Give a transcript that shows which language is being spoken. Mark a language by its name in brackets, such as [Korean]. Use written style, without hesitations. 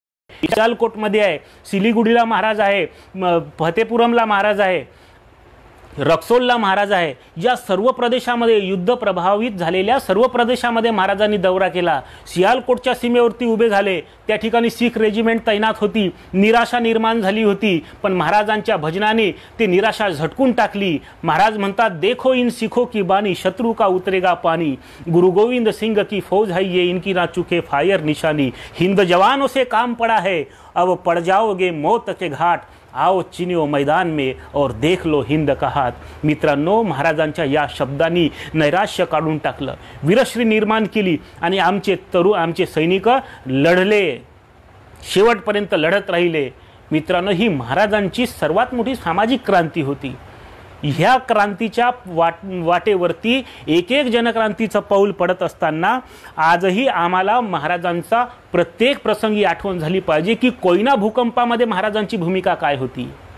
[Marathi] सियालकोटमध्ये आहे, सिलीगुडीला महाराज आहे, फतेपुरमला महाराज आहे, रक्सोलला महाराज आहे। या सर्व प्रदेशामध्ये युद्ध प्रभावित झालेल्या सर्व प्रदेशामध्ये महाराजांनी दौरा केला। सियालकोटच्या सीमेवरती उभे झाले, त्या ठिकाणी शीख रेजिमेंट तैनात होती, निराशा निर्माण झाली होती, पण महाराजांच्या भजनाने ते निराशा झटकून टाकली। [Hindi] महाराज [Marathi] म्हणतात, [Hindi] देखो इन सिखों की बानी, शत्रु का उतरेगा पानी, गुरु गोविंद सिंह की फौज है ये, इनकी ना चुके फायर निशानी, हिंद जवानों से काम पड़ा है, अब पड़ जाओगे मौत के घाट, आओ चिनियो मैदान में और देख लो हिंद का हात। [Marathi] मित्रांनो, महाराजांच्या या शब्दांनी नैराश्य काढून टाकलं, वीरश्री निर्माण केली आणि आमचे सैनिक लढले, शेवटपर्यंत लढत राहिले। मित्रांनो, ही महाराजांची सर्वात मोठी सामाजिक क्रांती होती। ह्या क्रांतीच्या वाटेवरती एक एक जनक्रांतीचं पाऊल पडत असताना आजही आम्हाला महाराजांचा प्रत्येक प्रसंगी आठवण झाली पाहिजे की कोयना भूकंपामध्ये महाराजांची भूमिका काय होती।